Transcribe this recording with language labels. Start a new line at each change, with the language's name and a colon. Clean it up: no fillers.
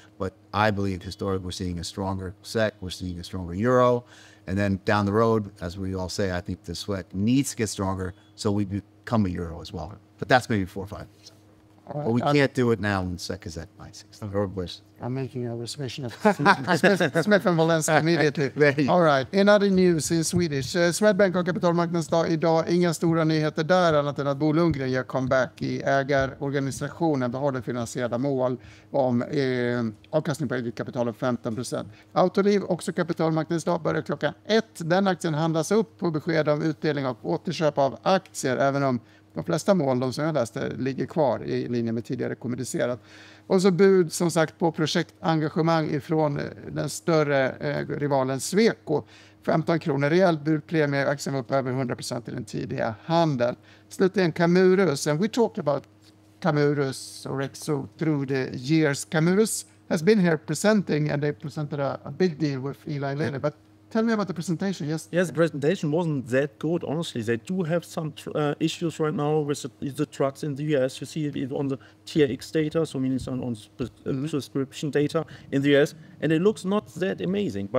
English: But I believe historically we're seeing a stronger SEK, we're seeing a stronger euro, and then down the road, as we all say, I think the SEK needs to get stronger so we become a euro as well. But that's maybe 4 or 5 years. But we can't do it now when SEK is at 960. Or worse. I'm making a reservation at Smith and Valencia immediately. Ready. All right. In other news in Swedish.
Swedish: Swedbank har kapitalmarknadsdag idag. Inga stora nyheter där annat än att Bo Lundgren gör comeback i ägarorganisationen. Behåller finansierade mål om avkastning på eget kapital av 15%. Autoliv, också kapitalmarknadsdag, börjar klockan 1. Den aktien handlas upp på besked om utdelning och återköp av aktier, även om de flesta mål, de som jag läste, ligger kvar i linje med tidigare kommunicerat. Och så bud som sagt på projektengagemang ifrån den större rivalen Sweco. 15 kronor rejäl budpremie, aktien var upp över 100% i den tidiga handeln. Slutligen
English: Camurus, and we talked about Camurus or Exo through the years. Camurus has been here presenting, and they presented a big deal with Eli Lilly, but tell me about the presentation. Yes, Yes, the presentation wasn't that good, honestly. They do have some issues right now with the trucks in the US. You see it on the TRX data, so meaning on subscription data in the US, and it looks not that amazing.